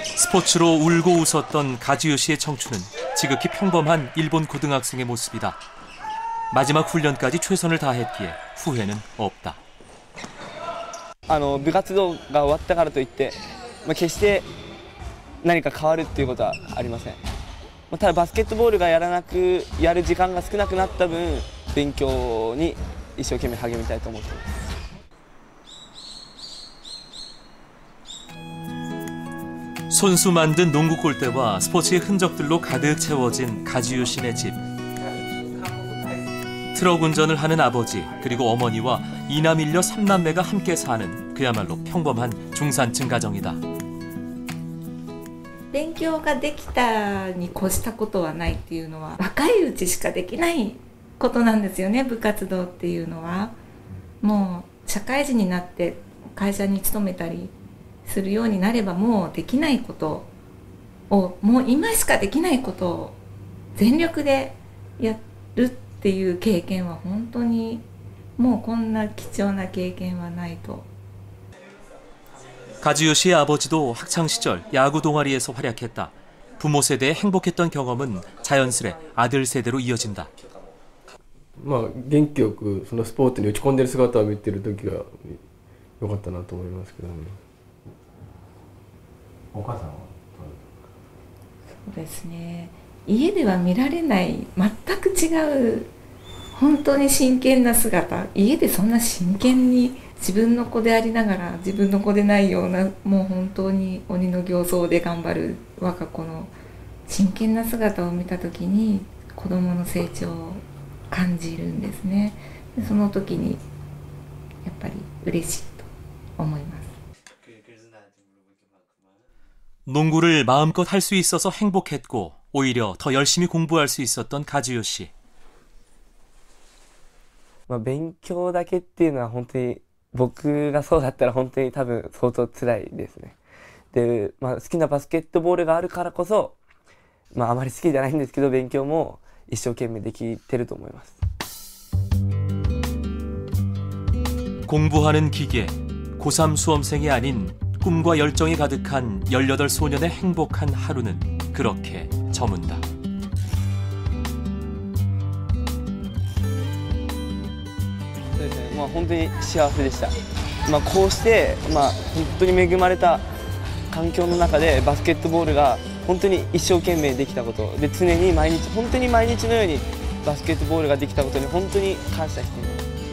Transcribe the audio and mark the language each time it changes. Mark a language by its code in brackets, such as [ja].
[ko] 스포츠로 울고 웃었던 가지요 씨의 청춘은 지극히 평범한 일본 고등학생의 모습이다. 마지막 훈련까지 최선을 다했기에 후회는 없다. [ja] 部活動が終わったからといって、決して何か変わるっていうことはありません。ただバスケットボールがやる時間が少なくなった分、勉強に一生懸命励みたいと思っています。 [ko] 손수 만든 농구 골대와 스포츠의 흔적들로 가득 채워진 가지요 씨네 집. 트럭 운전을 하는 아버지 그리고 어머니와 이남 일녀 3남매가 함께 사는 그야말로 평범한 중산층 가정이다. [ja] 勉強ができたに越したことはないっていうのは若いうちしかできないことなんですよね。部活動っていうのはもう社会人になって会社に勤めたりするようになればもうできないことをもう今しかできないことを全力でやるっていう経験は本当にもうこんな貴重な経験はないと [ko] 가즈요시의 아버지도 학창시절 야구 동아리에서 활약했다. 부모 세대에 행복했던 경험은 자연스레 아들 세대로 이어진다. [ja] 元気よくそのスポーツに打ち込んでる姿を見てる時が良かったなと思いますけどね。お母さんはそうですね。家では見られない全く違う本当に真剣な姿、家でそんな真剣に自分の子でありながら自分の子でないような、もう本当に鬼の形相で頑張る我が子の真剣な姿を見た時に子供の成長を感じるんですね。でその時にやっぱり嬉しいと思います。 [ko] 농구를 마음껏 할 수 있어서 행복했고 오히려 더 열심히 공부할 수 있었던 가즈요 씨. [ja] 勉強だけっていうのは本当に僕がそうだったら本当に多分相当辛いですね。で、好きなバスケットボールがあるからこそ、あまり好きじゃないんですけど勉強も一生懸命できてると思います。 [ko] 공부하는 기계, 고3 수험생이 아닌 꿈과 열정이 가득한 18 소년의 행복한 하루는 그렇게 저문다. [ja] そうですね、本当に幸せでした。こうして、本当に恵まれた環境の中でバスケットボールが本当に一生懸命できたことで、常に毎日本当に毎日のようにバスケットボールができたことに本当に感謝しています。